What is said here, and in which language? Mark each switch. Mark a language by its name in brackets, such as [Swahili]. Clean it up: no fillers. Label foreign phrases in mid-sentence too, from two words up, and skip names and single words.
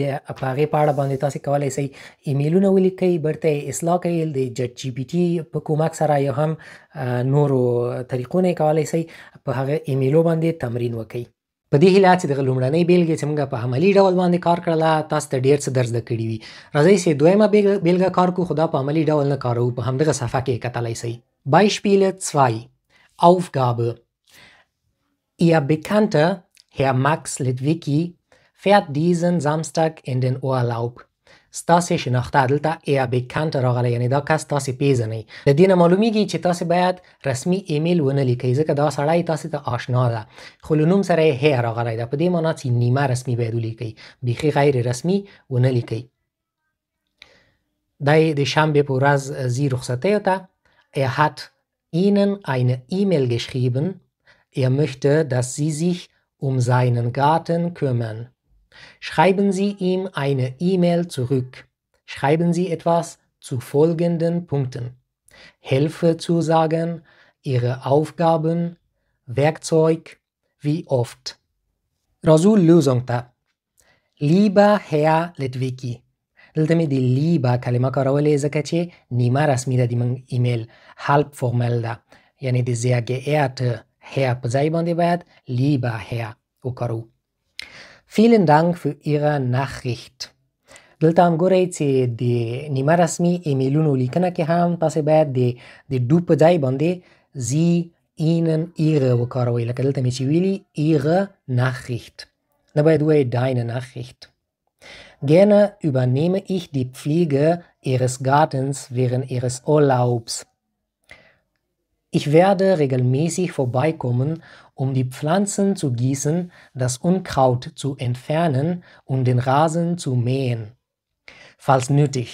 [Pashto] په هغې په اړه باندې تاسې کولی شئ ایمیلونه ولیکئ، بیرته یې اصلاح کړئ د جیټ جی پي ټي په کومک سره یا هم نورو طریقو نه یې کولی شئ په هغه ایمیلو باندې تمرین وکئ. په دې هیله چې دغه لومړنۍ بیلګې چې موږ په عملي ډول باندې کار کړله تاسو ته ډېر څه در زده کړي وي. راځئ چې دویمه بیلګه کار کړو خو دا په عملي ډول نه کاروو. په همدغه صفحه کې کتلی شئ. [German] Beispiele 2. Aufgabe. Ihr Bekannter, Herr Max Litwicki, fährt diesen Samstag in den Urlaub. [Pashto] ستاسې شناخته دلته ایا بیکانته راغلی، یعنې دا کس تاسې پیژنئ. د دې نه معلومیږي چې تاسې باید رسمي ایمیل ونه لیکئ ځکه دا سړی تاسې ته آشنا ده، خو له نوم سره یې هی راغلی ده. په دې معنا چې نیمه رسمي باید ولیکئ، بیخي غیر رسمي ونه لیکئ. دا یې د شنبې په ورځ ځي رخصتیو ته. [German] Er hat Ihnen eine E-Mail geschrieben. Er möchte, dass Sie sich um seinen Garten kümmern. Schreiben Sie ihm eine E-Mail zurück. Schreiben Sie etwas zu folgenden Punkten. Hilfezusagen, Ihre Aufgaben, Werkzeug, wie oft. [Pashto] راځو لوزونګ ته. [German] Lieber Herr Litwicki. [Pashto] دلته مې د لیبا کلمه کارولې ځکه چې نیمه رسمي ده د موږ ایمیل، [German] halb formell [Pashto] ده، یعنې د [German] sehr geehrte Herr [Pashto] په ځای باندې باید [German] lieber Herr [Pashto] وکارو. [German] Vielen Dank für Ihre Nachricht. [Pashto] دلته هم ګورئ چې د نیمه رسمي ایمیلونو لیکنه کې هم تاسې باید د ډو په ځای باندې [German] Sie, Ihnen, Ihre [Pashto] وکاروئ. لکه دلته مې چې ویلي [German] Ihre Nachricht. [Pashto] نه باید ووایئ [German] deine Nachricht. Gerne übernehme ich die Pflege Ihres Gartens während Ihres Urlaubs. Ich werde regelmäßig vorbeikommen, um die Pflanzen zu gießen, das Unkraut zu entfernen und den Rasen zu mähen, falls nötig.